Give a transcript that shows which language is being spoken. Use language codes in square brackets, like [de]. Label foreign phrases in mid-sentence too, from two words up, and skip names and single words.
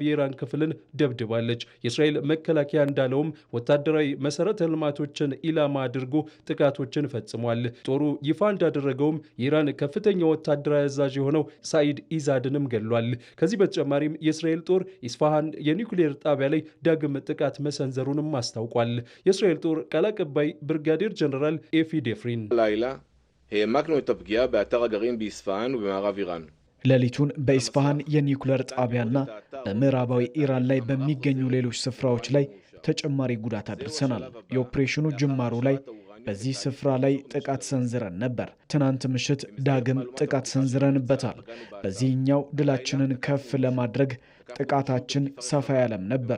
[am] የኢራን ክፍልን ደብድባለች። የእስራኤል መከላከያ እንዳለውም ወታደራዊ መሰረተ ልማቶችን ኢላማ አድርጎ ጥቃቶችን ፈጽሟል። ጦሩ ይፋ እንዳደረገውም የኢራን ከፍተኛ ወታደራዊ አዛዥ የሆነው ሳኢድ ኢዛድንም ገድሏል። ከዚህ በተጨማሪም የእስራኤል ጦር ኢስፋሃን የኒውክሌር ጣቢያ ላይ ዳግም ጥቃት መሰንዘሩንም አስታውቋል። የእስራኤል ጦር ቃል አቀባይ ብርጋዴር ጀነራል ኤፊ ዴፍሪን [he] העמקנו את הפגיעה באתר הגרעין באספהאן ובמערב איראן [am] ሌሊቱን በኢስፋሃን የኒውክሌር ጣቢያና በምዕራባዊ ኢራን ላይ በሚገኙ ሌሎች ስፍራዎች ላይ ተጨማሪ ጉዳት አድርሰናል። የኦፕሬሽኑ ጅማሩ ላይ በዚህ ስፍራ ላይ ጥቃት ሰንዝረን ነበር። ትናንት ምሽት ዳግም ጥቃት ሰንዝረንበታል። በዚህኛው ድላችንን ከፍ ለማድረግ ጥቃታችን ሰፋ ያለም ነበር።